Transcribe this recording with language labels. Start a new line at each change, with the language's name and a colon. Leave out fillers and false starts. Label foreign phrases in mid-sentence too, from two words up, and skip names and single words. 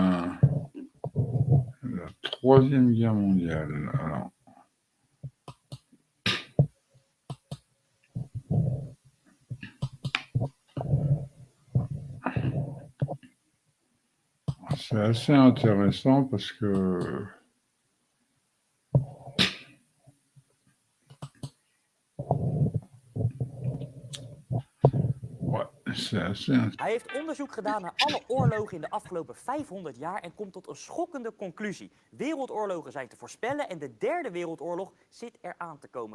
French: La Troisième Guerre mondiale. Alors. C'est assez intéressant parce que
Dutch: Hij heeft onderzoek gedaan naar alle oorlogen in de afgelopen 500 jaar en komt tot een schokkende conclusie. Wereldoorlogen zijn te voorspellen en de derde wereldoorlog zit eraan te komen.